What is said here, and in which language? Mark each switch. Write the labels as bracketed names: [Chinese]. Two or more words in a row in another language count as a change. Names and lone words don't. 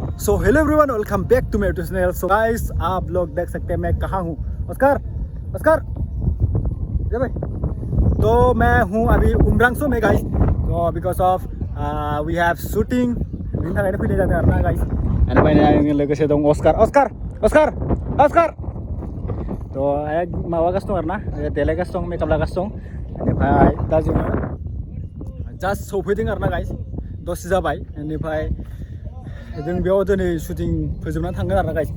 [English] So hello everyone, welcome back to my YouTube channel. So guys, [Hindi] आप लोग देख सकते हैं मैं कहाँ हूँ। ऑस्कर ऑस्कर ये भाई, तो मैं हूँ अभी उमरांसो में गाइस। [Bodo] तो [English] because of we have shooting [Bodo] बिनि थाखायनो फैनाय जादों आरोना गाइस। बेनिफ्राय आंजों लोगोसे दं ऑस्कार ऑस्कार ऑस्कार ऑस्कार। तो माबागासिनो दं आरोना, देलायगासिनो दं, मेकआप लागासिनो दं। बेनिफ्राय दा जोङो जास्ट सौफैदों आरोना गाइस, दसे जाबाय। बेनिफ्राय जों बेयाव दिनै शुटिं फोजोबनानै थांगोन आरोना गाइस।